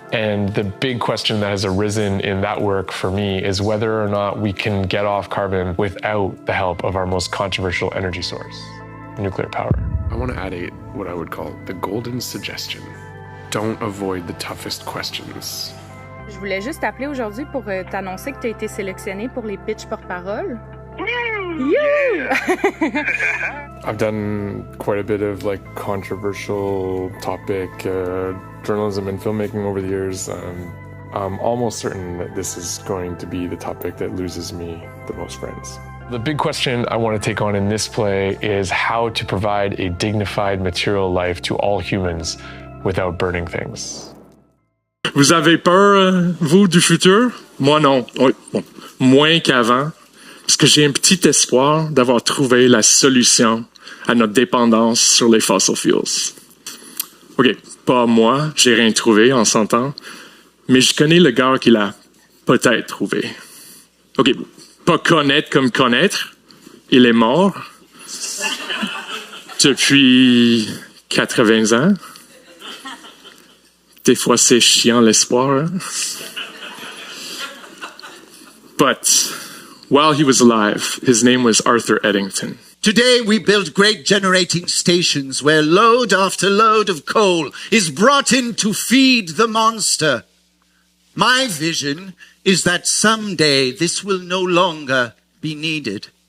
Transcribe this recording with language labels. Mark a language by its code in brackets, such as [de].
[en] And the big question that has arisen in that work for me is whether or not we can get off carbon without the help of our most controversial energy source, nuclear power. I want to add what I would call the golden suggestion. Don't avoid the toughest questions. [fr] Je voulais juste t'appeler aujourd'hui pour t'annoncer que tu as été sélectionné pour les pitch porte-parole. [en] Yeah. I've done quite a bit of controversial topic journalism and filmmaking over the years. I'm almost certain that this is going to be the topic that loses me the most friends. The big question I want to take on in this play is how to provide a dignified material life to all humans without burning things. [fr] Vous avez peur, vous, du futur? Moi, non. Oui, bon, moins qu'avant, parce que j'ai un petit espoir d'avoir trouvé la solution à notre dépendance sur les fossil fuels. OK, pas moi, j'ai rien trouvé, on s'entend, mais je connais le gars qui l'a peut-être trouvé. OK, pas connaître comme connaître, il est mort depuis 80 ans. Des fois, c'est chiant l'espoir. [en] But while he was alive, his name was Arthur Eddington. Today we build great generating stations where load after load of coal is brought in to feed the monster. My vision is that someday this will no longer be needed.